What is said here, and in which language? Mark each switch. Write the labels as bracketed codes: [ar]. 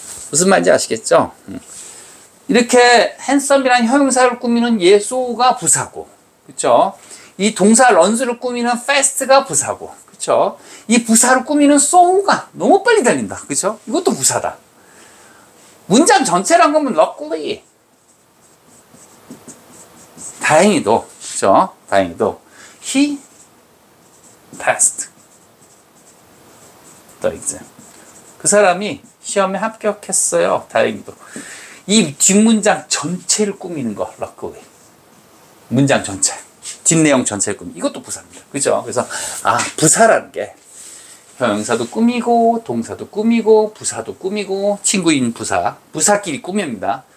[ko] 무슨 말인지 아시겠죠? 이렇게 핸섬이라는 형용사를 꾸미는 예소가 부사고. 그쵸? 이 동사 런스를 꾸미는 fast가 부사고. 그쵸? 이 부사를 꾸미는 so가 너무 빨리 달린다. 그쵸? 이것도 부사다. 문장 전체란 거면 luckily. 다행히도. 그쵸? 다행히도 [en] he passed the exam. [ko] 그 사람이 시험에 합격했어요. 다행히도. 이 뒷문장 전체를 꾸미는 거, luckily. 문장 전체, 뒷내용 전체를 꾸미는 이것도 부사입니다. 그죠? 그래서 부사라는 게 형용사도 꾸미고 동사도 꾸미고 부사도 꾸미고 친구인 부사끼리 꾸밉니다.